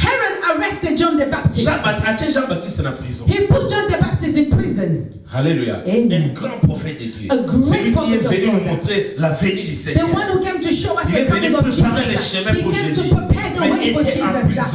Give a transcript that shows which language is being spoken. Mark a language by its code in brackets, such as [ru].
[en] Herod arrested John the Baptist. [fr] Jean-Baptiste en prison. [en] He put John the Baptist in prison. Alléluia. [fr] Un grand prophète de Dieu. Celui qui est venu nous montrer la venue du Seigneur. [en] The one who came to show us the coming of Jesus. He came to prepare the way for Jesus.